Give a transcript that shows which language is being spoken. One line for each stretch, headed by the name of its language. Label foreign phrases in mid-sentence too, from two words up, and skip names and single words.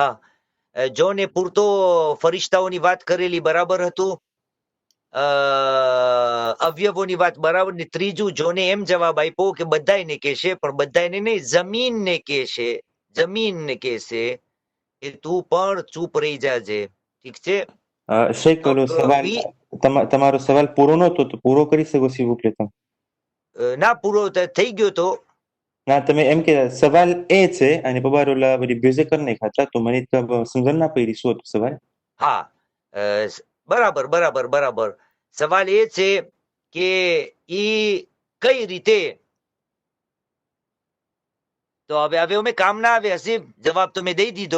Gujarati: હા, જોને પૂરતો ફરિશ્તાઓની વાત કરેલી બરાબર હતું, અવયવોની વાત બરાબર ને ત્રીજું જોને એમ જવાબ આપ્યો કે બધાયને કહેશે પણ બધાયને નહીં જમીનને કહેશે કે તું પણ ચૂપ રહી જાજે. ઠીક છે શેખ ઓલો સવાલ તમારો સવાલ પૂરો નહોતો તો પૂરો કરી શકો
French: s'il vous plaît
Gujarati: તમે? ના પૂરો થઈ ગયો તો ના તમે એમ કે સવાલ એ છે અને બબાર ઓલા બધી બ્યુઝે કરી નાખ્યા તો મને સમજણ ના પડી શું હતું સવાલ. હા બરાબર સવાલ એ છે કે ઈ કઈ રીતે તો હવે અમે કામ ના આવે હસીબ જવાબ તો મેં દઈ દીધો.